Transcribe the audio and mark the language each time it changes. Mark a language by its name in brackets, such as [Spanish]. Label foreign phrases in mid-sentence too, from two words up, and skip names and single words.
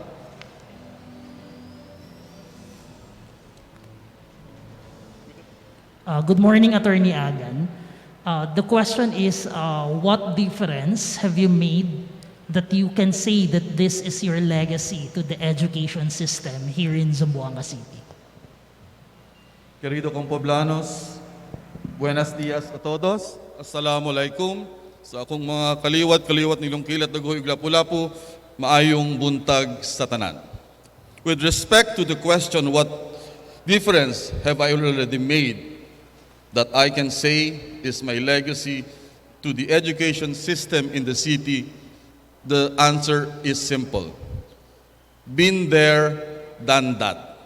[English] Good morning, Attorney Agan. The question is, what difference have you made that you can say that this is your legacy to the education system here in Zamboanga City? [Spanish] Querido kong poblanos, buenos dias a todos. [Arabic] Assalamualaikum. [Cebuano] Sa akong mga kaliwat nilang kilat dagoy lapu-lapu, maayong buntag sa tanan. [English] With respect to the question, what difference have I already made that I can say is my legacy to the education system in the city, the answer is simple. Been there, done that.